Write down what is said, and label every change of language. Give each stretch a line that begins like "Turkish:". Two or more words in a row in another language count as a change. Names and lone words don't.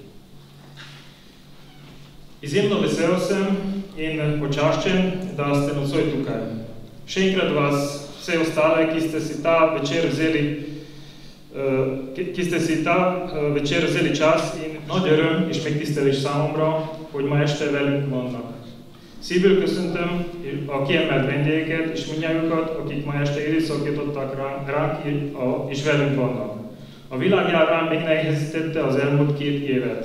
Slovenian: Izjemno vesel sem in počaščen, da ste nocoj tukaj. Še enkrat vas vse ostale, ki ste si ta večer vzeli čas in
Hungarian: nagy öröm és megtisztelés számomra, hogy ma este velünk vannak. Szívből köszöntöm a kiemelt vendégeket és mindnyájukat, akik ma este időszakítottak ránk és velünk vannak. A világjárvány megnehezítette az elmúlt 2 évet.